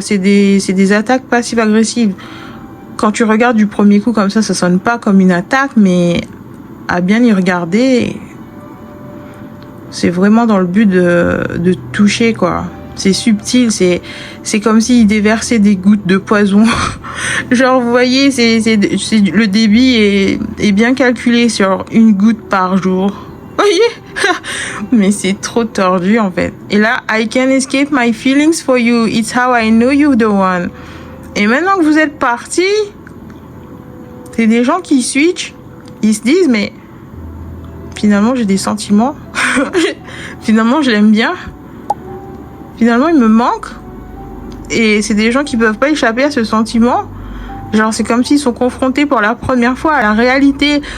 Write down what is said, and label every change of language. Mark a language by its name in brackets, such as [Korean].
[French] C'est des attaques passives-agressives. Quand tu regardes du premier coup comme ça sonne pas comme une attaque, mais à bien y regarder, c'est vraiment dans le but de toucher, quoi. C'est subtil, c'est comme s'il déversait des gouttes de poison. Genre, vous voyez, le débit est bien calculé sur une goutte par jour. Vous voyez? Mais c'est trop tordu, en fait. Et là, [English] I can escape my feelings for you. It's how I know you're the one. [French] Et maintenant que vous êtes parti, c'est des gens qui switchent. Ils se disent, mais finalement, j'ai des sentiments. Finalement, je l'aime bien. Finalement, il me manque. Et c'est des gens qui peuvent pas échapper à ce sentiment. Genre, c'est comme s'ils sont confrontés pour la première fois à la réalité.